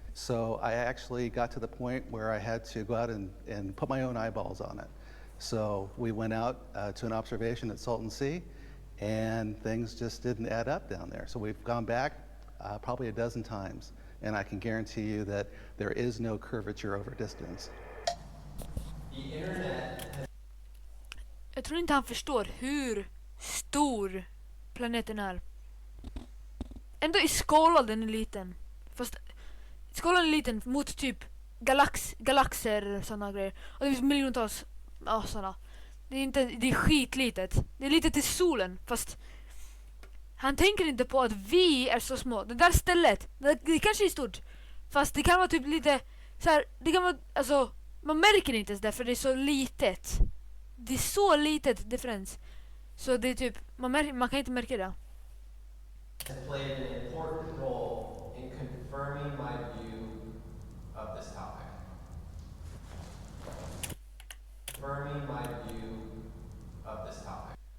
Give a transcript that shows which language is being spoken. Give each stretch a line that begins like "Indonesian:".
English: So I actually got to the point where I had to go out and put my own eyeballs on it. So we went out to an observation at Salton Sea, and things just didn't add up down there. So we've gone back probably a dozen times, and I can guarantee you that there is no curvature over distance. The internet.
Swedish: Jag tror inte han förstår hur stor planeten är. ändå är skålen är liten. Fast skålen är liten mot typ galaxer och såna grejer. Och det finns miljontals såna. Det är skitlitet. Det är litet till solen, fast han tänker inte på att vi är så små. Det där stället, det kanske är stort. Fast det kan vara typ lite så här, det kan vara, alltså man märker inte ens det för det är så litet. Det är så litet differens. Så det är typ man kan inte märka det.
English: Has played an important role in confirming my view of this topic. Confirming my view of this topic.